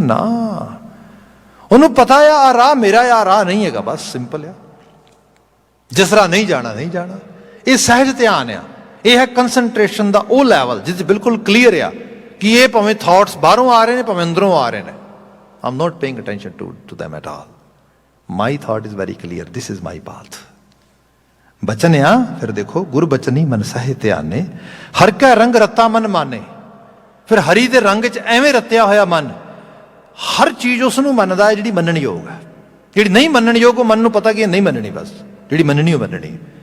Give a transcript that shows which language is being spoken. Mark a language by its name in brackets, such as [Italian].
[Punjabi] ਨਾ, ਉਹਨੂੰ ਪਤਾ ਆ ਰਾਹ ਮੇਰਾ ਆ, ਰਾਹ ਨਹੀਂ ਹੈਗਾ, ਬਸ ਸਿੰਪਲ ਆ। ਜਿਸ ਰਾਹ ਨਹੀਂ ਜਾਣਾ ਨਹੀਂ ਜਾਣਾ। ਇਹ ਸਹਿਜ ਧਿਆਨ ਆ। ਇਹ ਹੈ ਕੰਸਨਟ੍ਰੇਸ਼ਨ ਦਾ ਉਹ ਲੈਵਲ ਜਿਸ ਬਿਲਕੁਲ ਕਲੀਅਰ ਆ ਕਿ ਇਹ ਭਾਵੇਂ ਥਾਟਸ ਬਾਹਰੋਂ ਆ ਰਹੇ ਨੇ, ਭਾਵੇਂ ਅੰਦਰੋਂ ਆ ਰਹੇ ਨੇ। [English] I am not paying attention to them at all. My thought is very clear, this is my path। [Punjabi] ਬਚਨ ਆ ਫਿਰ ਦੇਖੋ, ਗੁਰ ਬਚਨੀ ਮਨ ਸਹਿ ਧਿਆਨੇ, ਹਰ ਕੈ ਰੰਗ ਰਤਾ ਮਨ ਮਾਨੇ। ਫਿਰ ਹਰੀ ਦੇ ਰੰਗ 'ਚ ਐਵੇਂ ਰਤਿਆ ਹੋਇਆ ਮਨ, ਹਰ ਚੀਜ਼ ਉਸ ਨੂੰ ਮੰਨਦਾ ਹੈ ਜਿਹੜੀ ਮੰਨਣ ਯੋਗ ਹੈ। ਜਿਹੜੀ ਨਹੀਂ ਮੰਨਣ ਯੋਗ ਉਹ ਮਨ ਨੂੰ ਪਤਾ ਕਿ ਨਹੀਂ ਮੰਨਣੀ, ਬਸ ਜਿਹੜੀ ਮੰਨਣੀ ਉਹ ਮੰਨਣੀ।